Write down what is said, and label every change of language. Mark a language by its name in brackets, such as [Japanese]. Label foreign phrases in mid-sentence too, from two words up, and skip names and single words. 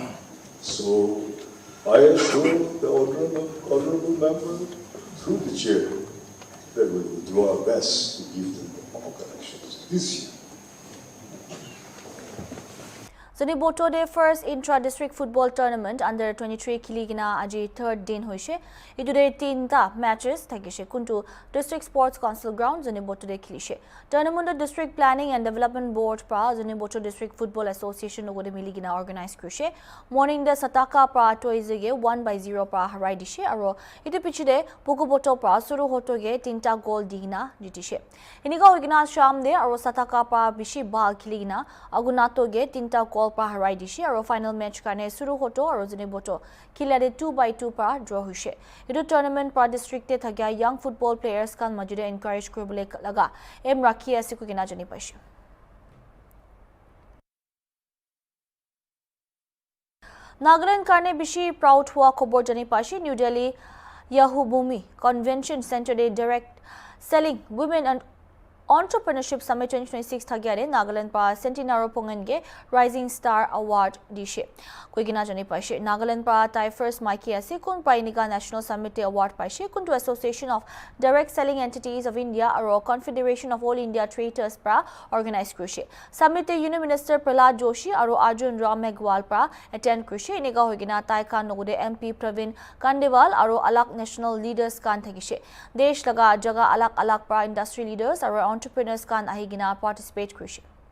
[English] So I assure the honorable member through the chair that we will do our best to give them power connections this year. [Naga Pidgin] Zoni Boto de [English] first intra-district football tournament under 23 [Naga Pidgin] kiligina aji third din hoise. Itude 3 matches thakishe kuntu [English] district sports council ground [Naga Pidgin] Zoni Boto de khilishe. Tournament district planning and development board pra Zoni Boto district football association logode miligina organize krishe. Morning the Sataka pra toizege 1-0 pra harai dishe aro itu pichide Puku Boto pra suru hotoge 3 goal digina jitishe. Iniga hoigina sham de aro Sataka pra bishi bal khiligina agunato ge 3 goal pa harai dishe aro final match kane suru hoto aro Zoni Boto khilade 2-2 pa draw hoise. Itu tournament pa district te thagya young football players kan majude encourage koribole laga em rakhi ase ku kina jani paise. Nagaland karne bishi proud hua khobor jani paise. New Delhi Yahubumi Convention Center de direct selling women and Entrepreneurship Summit 2026 thagare Nagaland pa Centenaro Pongenge Rising Star Award dishe. Koigina jani paise Nagaland pa tai first Mikey ase kun Painiga National Summit Award paise kun to Association of Direct Selling Entities of India aro Confederation of All India Traders pra organize krishe. Summit Union Minister Prahlad Joshi aro Arjun Ram Meghwal pra attend krishe. Iniga hoigina tai kan nogode MP Pravin Kandewal aro alak [English] national leaders [Naga Pidgin] kan thagishe. Desh laga jaga alak pra [English] industry leaders [Naga Pidgin] aro entrepreneurs can ahigina participate krishe.